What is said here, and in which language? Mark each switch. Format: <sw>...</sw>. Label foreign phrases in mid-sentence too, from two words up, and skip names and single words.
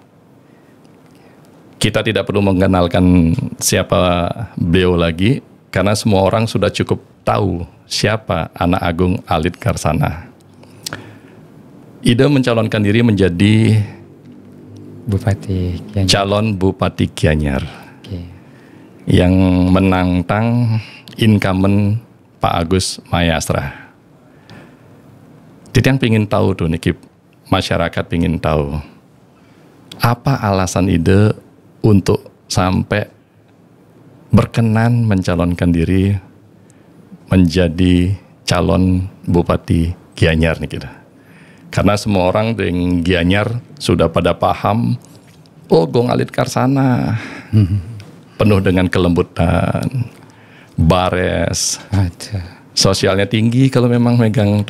<id>Kita tidak perlu mengenalkan siapa beliau lagi, karena semua orang sudah cukup tahu siapa Anak Agung Alit Karsana. Ide mencalonkan diri menjadi Bupati Gianyar. Calon Bupati Gianyar. Yang menantang incumbent Pak Agus Mayastra. Titian pingin tahu tuh niki, masyarakat pingin tahu apa alasan ide untuk sampai berkenan mencalonkan diri menjadi calon Bupati Gianyar nih kita. Karena semua orang di Gianyar sudah pada paham, oh Gong Alit Karsana, penuh dengan kelembutan, bares, sosialnya tinggi kalau memang megang tuh.</id>